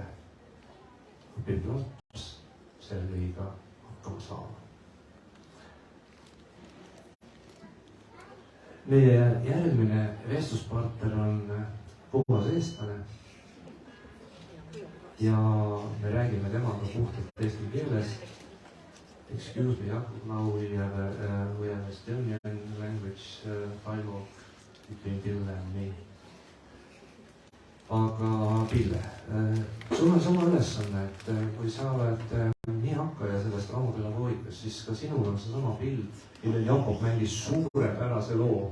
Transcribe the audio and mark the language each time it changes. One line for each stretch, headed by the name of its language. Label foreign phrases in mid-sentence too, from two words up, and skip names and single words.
Estonian: Õpib laps selle kõiga hakkama saama. Meie järgmine vestluspartner on puhas eestlane ja me räägime temaga puhtalt eesti keeles.
English: Excuse me, Jakob, now we have a Estonian language dialogue between Pille and me.
Estonian: Aga Pille, sul on sama ülesanne, et kui sa oled nii hakkaja sellest traumapedagoogikast, siis ka sinul on see sama pild, millel Jakob mängis suurepärase loo.